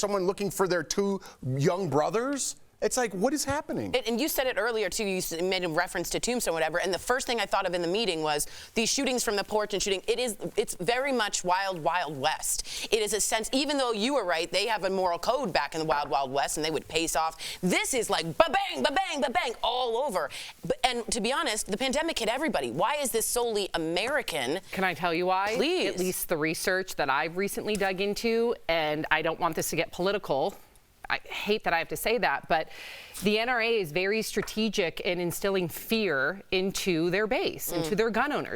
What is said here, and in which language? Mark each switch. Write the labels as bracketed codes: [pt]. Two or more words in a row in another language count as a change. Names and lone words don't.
[en] or someone looking for their 2 young brothers? It's like, what is happening? And you said it earlier too. You made a reference to Tombstone, whatever. And the first thing I thought of in the meeting was these shootings from the porch and shooting. It's very much Wild Wild West. It is a sense. Even though you were right, they have a moral code back in the Wild Wild West, and they would pace off. This is like ba-bang, ba-bang, ba-bang all over. And to be honest, the pandemic hit everybody. Why is this solely American? Can I tell you why? Please. At least the research that I've recently dug into, and I don't want this to get political. I hate that I have to say that, but the NRA is very strategic in instilling fear into their base, into their gun owners.